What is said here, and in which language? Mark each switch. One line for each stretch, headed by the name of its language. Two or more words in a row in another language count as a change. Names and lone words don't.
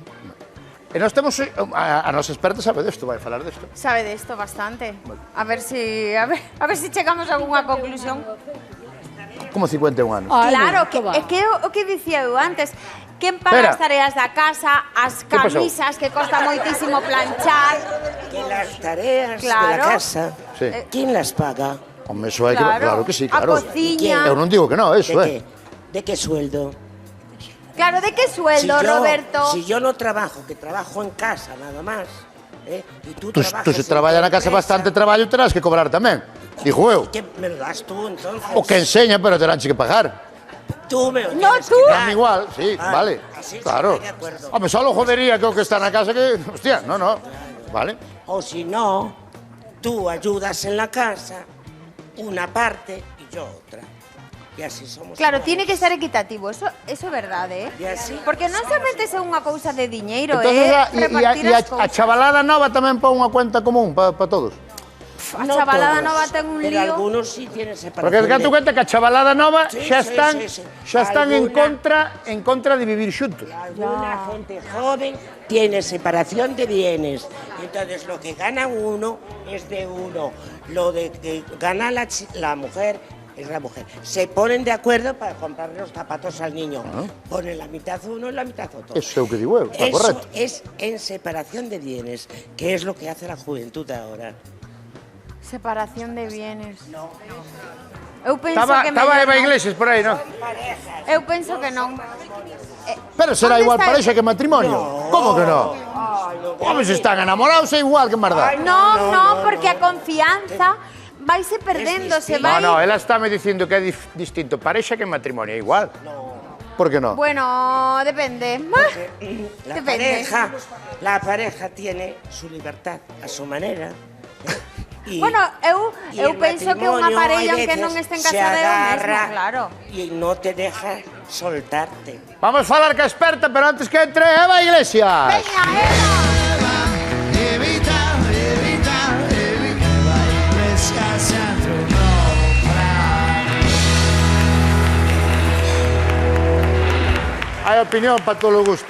Galician: E nós temos a nosa experta sabe desto, vai falar desto.
Spanish: Sabe de esto bastante.
Galician: A ver si chegamos a algunha conclusión. Como 51 anos. Ai, Claro, non, que, va. é que o que dicía eu antes, quen paga Espera. as tareas da casa, as Que pasou? camisas que costa moitísimo planchar.
Spanish: Que las tareas de Claro. la casa, Sí. ¿quién las paga?
Galician: Home, eso hai que... Claro que sí, A claro. cociña. Eu non digo que non,
Spanish: ¿De eso, qué? ¿De qué sueldo? Claro, de que sueldo, Roberto? Si yo no trabajo, que trabajo en casa nada más, ¿eh? Y tú Tú trabajas
Galician: se
Spanish: en
Galician: traballa
Spanish: tu
Galician: na casa
Spanish: empresa,
Galician: bastante traballo, terás que cobrar tamén. Dixo eu.
Spanish: ¿qué me lo das tú entonces?
Galician: O que enseña, pero teránche que pagar.
Spanish: Tú me lo No, tienes tú. que dar. Dame igual, sí, Ah, vale. así sí, Claro. estoy de acuerdo.
Galician: Home, solo jodería que o que está na casa que...
Spanish: Hostia, no. Vale. O si no, tú ayudas en la casa una parte y yo otra. Y así somos. Claro, iguales. tiene que ser equitativo,
Galician: eso é verdade, E así Porque non somente é unha cousa de diñeiro,
Spanish: Entonces,
Galician: repartir as a cousas. chavalada nova tamén pon unha
Spanish: cuenta común
Galician: para todos. A chavalada nova ten un
Spanish: Pero
Galician: lío.
Spanish: algunos sí tienen separación. Porque es que tú cuenta que
Galician: a chavalada nova
Spanish: Sí,
Galician: xa
Spanish: sí,
Galician: están,
Spanish: sí, sí.
Galician: xa están en
Spanish: Alguna-
Galician: contra de vivir xuntos.
Spanish: Alguna gente joven tiene separación de bienes. Entonces lo que gana uno es de uno. Lo de que gana la mujer es la mujer. Se ponen de acuerdo para comprarle los zapatos al niño. Ponen la mitad uno y la mitad otro.
Galician: Eso é o que digo eu, está
Spanish: Eso
Galician: correcto.
Spanish: es en separación de bienes, que es lo que hace la juventud ahora. Separación de bienes.
Galician: Eu penso que Estaba mellor Eva non. Iglesias por aí, non? Eu penso que non. Pero será Onde igual está parexa que matrimonio. Como que non? Como se están enamorados é igual que mardá. Non, porque a confianza vaise perdendo, se vai... No, ela está me dicindo que é distinto parexa que matrimonio, é igual. Por que non?
Spanish: Bueno, depende. La Depende. pareja tiene su libertad a su manera. Y- Bueno, y
Galician: eu
Spanish: el
Galician: penso que unha
Spanish: matrimonio,
Galician: parella,
Spanish: hay
Galician: aunque non
Spanish: veces,
Galician: estén
Spanish: se
Galician: casada, é o mesmo,
Spanish: agarra
Galician: claro.
Spanish: Y no te deja soltarte.
Galician: Vamos a falar ca experta, pero antes que entre Eva Iglesias. Veña, Eva! Hai opinión para todos os gustos.